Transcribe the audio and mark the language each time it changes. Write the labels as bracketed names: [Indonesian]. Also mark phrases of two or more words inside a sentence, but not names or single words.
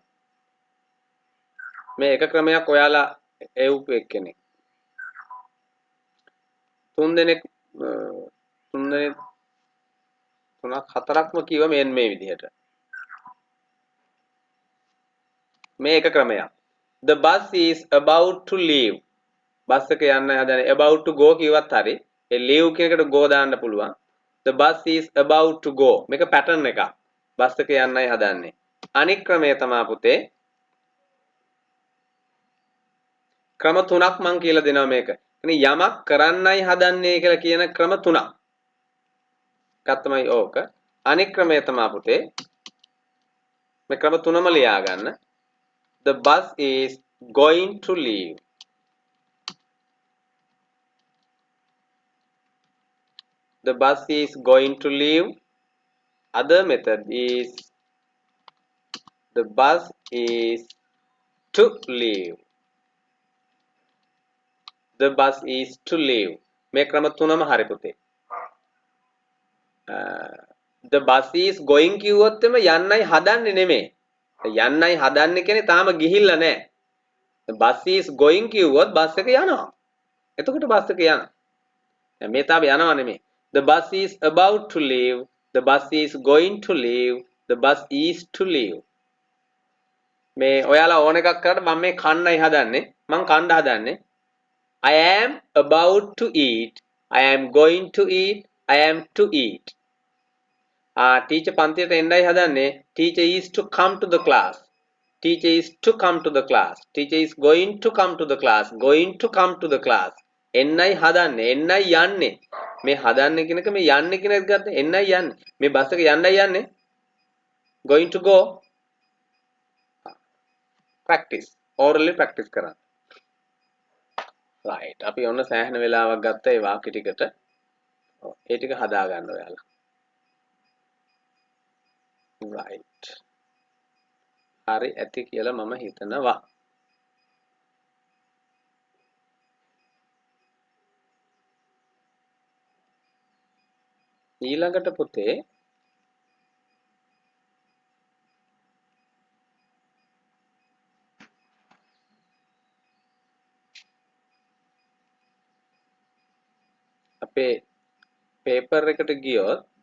[Sinhala] මේ එක ක්‍රමයක් ඔයාලා එව්පු එක්කෙනෙක්. තුන්දෙනෙක් තුනක් හතරක්ම කිව්ව මේ විදිහට. මේ එක ක්‍රමයක්. [English] The bus is about to leave. [Sinhala] බස් එක යන්නයි හදන්නේ. [English] about to go [Sinhala] කිව්වත් හරි. ඒ leave කියන එකට go දාන්න පුළුවන්. [English] The bus is about to go. [Sinhala] මේක pattern එකක්. බස් එක යන්නයි හදන්නේ. අනික් ක්‍රමය තමයි පුතේ. ක්‍රම තුනක් මම කියලා දෙනවා මේක. යමක් කරන්නයි හදන්නේ කියලා කියන ක්‍රම තුනක්. එකක් තමයි ඕක. අනික් ක්‍රමය තමයි පුතේ. මේ ක්‍රම තුනම ලියා ගන්න. [English] The bus is going to leave. The bus is going to leave. Other method is the bus is to leave. The bus is to leave. [Sinhala] මේ ක්‍රම තුනම හරි පුතේ. [English] The bus is going [Sinhala] කිව්වොත් එම යන්නයි හදන්නේ නෙමෙයි. යන්නයි හදන්නේ කියන්නේ තාම ගිහිල්ලා නැහැ. [English] The bus is going [Sinhala] කිව්වොත් බස් එක යනවා. එතකොට බස් එක යනවා. දැන් මේ තාම යනවා නෙමෙයි. [English] The bus is about to leave. The bus is going to leave. The bus is to leave. [Sinhala] මේ ඔයාලා ඕන එකක් කරලා මම මේ කන්නයි හදන්නේ. මම කන්න හදන්නේ. [English] I am about to eat. I am going to eat. I am to eat. Teacher [Sinhala] පන්තියට එන්නයි හදන්නේ. [English] Teacher is to come to the class. Teacher is to come to the class. Teacher is going to come to the class. Going to come to the class. [Sinhala] එන්නයි හදන්නේ. එන්නයි යන්නේ. මේ හදන්නේ කියන එක මේ යන්නේ කියන එක ගත්තා. එන්නයි යන්නේ. මේ බස් එක යන්නයි යන්නේ. [English] Going to go. Practice. Orally practice කරන්න. Right. [Sinhala] අපි ඔන්න සෑහෙන වෙලාවක් ගත්තා ඒ වාක්‍ය ටිකට. ඒ ටික හදා ගන්න ඔයාලා. Right. හරි ඇති කියලා මම හිතනවා. ඊළඟට පුතේ අපේ පේපර් එකට ගියොත්